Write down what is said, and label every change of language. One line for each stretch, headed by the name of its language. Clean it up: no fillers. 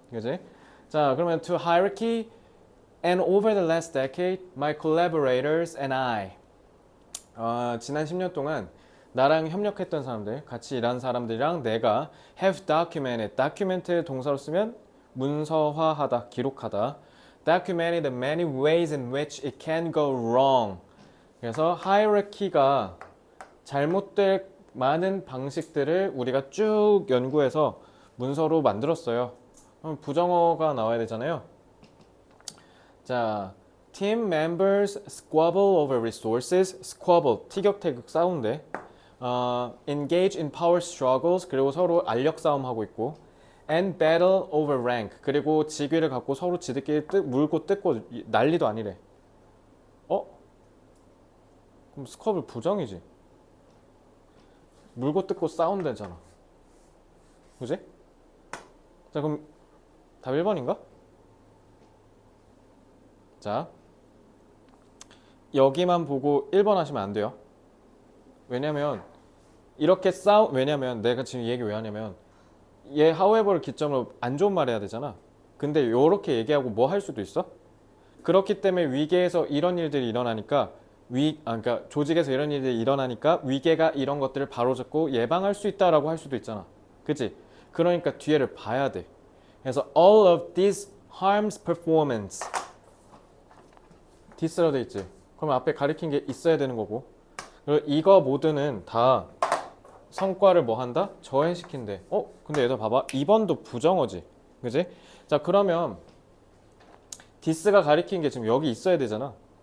Korean: 그지? 자, 그러면
English: to hierarchy and over the last decade, my collaborators and I.
Korean: 지난 10년 동안 나랑 협력했던 사람들, 같이 일한 사람들이랑 내가
English: have documented.
Korean: document 동사로 쓰면 문서화하다, 기록하다.
English: documented the many ways in which it can go wrong.
Korean: 그래서 hierarchy가 잘못될 많은 방식들을 우리가 쭉 연구해서 문서로 만들었어요. 그럼 부정어가 나와야 되잖아요.
English: 자, team members squabble over resources.
Korean: squabble, 티격태격 싸운대.
English: engage in power struggles.
Korean: 그리고 서로 알력 싸움 하고 있고.
English: and battle over rank.
Korean: 그리고 직위를 갖고 서로 지들끼리 물고 뜯고 난리도 아니래. 그럼 스쿼블 부정이지. 물고 뜯고 싸운다잖아. 그지? 자, 그럼 답 1번인가? 자, 여기만 보고 1번 하시면 안 돼요. 왜냐면 왜냐면 내가 지금 이 얘기 왜 하냐면 얘 however를 기점으로 안 좋은 말 해야 되잖아. 근데 요렇게 얘기하고 뭐 할 수도 있어? 그렇기 때문에 위계에서 이런 일들이 일어나니까 그러니까 조직에서 이런 일들이 일어나니까 위계가 이런 것들을 바로잡고 예방할 수 있다라고 할 수도 있잖아. 그치? 그러니까 뒤에를 봐야 돼.
English: 그래서 all of this harms performance.
Korean: this라고 돼 있지. 그럼 앞에 가리킨 게 있어야 되는 거고. 그리고 이거 모두는 다 성과를 뭐 한다? 저해시킨대. 근데 얘들 봐봐. 2번도 부정어지. 그지? 자, 그러면 this가 가리킨 게 지금 여기 있어야 되잖아.